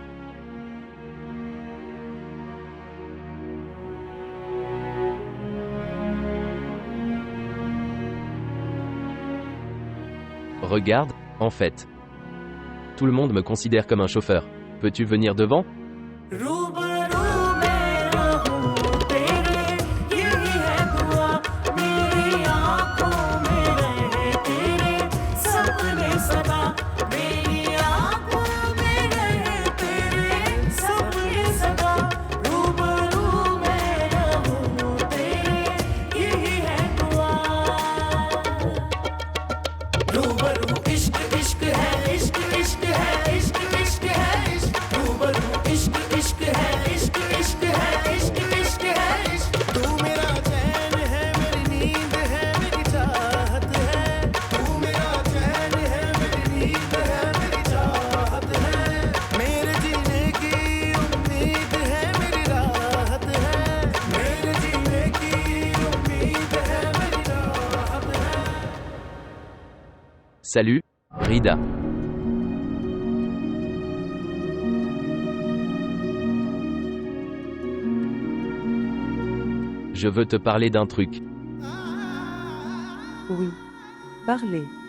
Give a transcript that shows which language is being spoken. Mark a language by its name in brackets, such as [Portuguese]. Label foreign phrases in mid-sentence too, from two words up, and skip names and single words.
[French] Regarde, en fait. Tout le monde me considère comme un chauffeur. Peux-tu venir devant? [Hindi] रूबरू में रहूं तेरे यही है दुआ मेरी आंखों में रहे तेरे सपने सदा मेरी आंखों में रहे तेरे सपने सदा रूबरू में रहूं तेरे यही है दुआ रूबरू इश्क इश्क है इश्क इश्क है इश्क इश्क है इश्क रूबरू इश्क इश्क है इश्क इश्क है इश्क इश्क है इश्क तू मेरा चैन है मेरी नींद है मेरी चाहत है तू मेरा चैन है मेरी नींद है मेरी चाहत है मेरे जीने की उम्मीद है मेरी राहत है मेरे जीने की उम्मीद है मेरी राहत है [French] Salut, Rida. Je veux te parler d'un truc. Oui. Parlez.